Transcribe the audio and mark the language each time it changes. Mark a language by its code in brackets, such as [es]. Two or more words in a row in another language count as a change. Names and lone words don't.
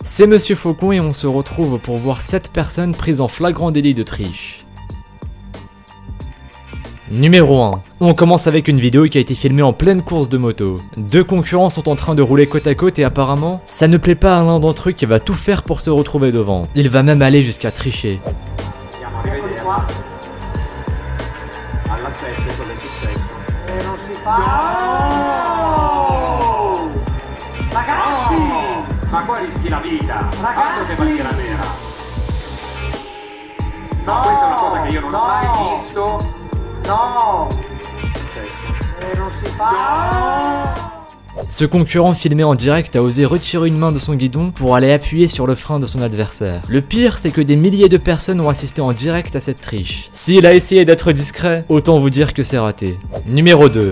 [fr] C'est Monsieur Faucon et on se retrouve pour voir 7 personnes prises en flagrant délit de triche. Numéro 1. On commence avec une vidéo qui a été filmée en pleine course de moto. Deux concurrents sont en train de rouler côte à côte et apparemment, ça ne plaît pas à l'un d'entre eux qui va tout faire pour se retrouver devant. Il va même aller jusqu'à tricher. [it] Ma qua rischi la vita, altro che bandiera nera. No, questa è una cosa che io non ho mai visto. No, non si fa. [fr] Ce concurrent filmé en direct a osé retirer une main de son guidon pour aller appuyer sur le frein de son adversaire. Le pire, c'est que des milliers de personnes ont assisté en direct à cette triche. S'il a essayé d'être discret, autant vous dire que c'est raté. Numéro 2.